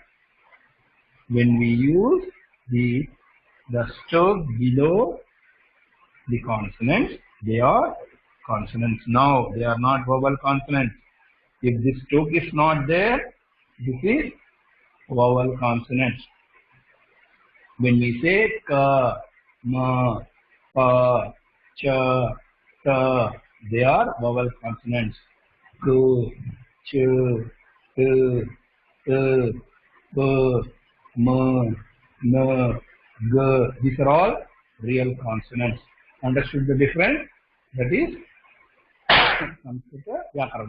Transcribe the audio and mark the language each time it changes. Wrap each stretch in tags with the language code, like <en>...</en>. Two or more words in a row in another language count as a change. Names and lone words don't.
<en>When we use the stroke below the consonants, they are consonants now. They are not vowel consonants. If this stroke is not there, this is vowel consonants. When we say ka, ma, pa, cha, ta, they are vowel consonants. Ku, chu, tu, pa, ma, na, ga. These are all real consonants. Understood the difference? That is</en> <sa>संस्कृत व्याकरण.</sa>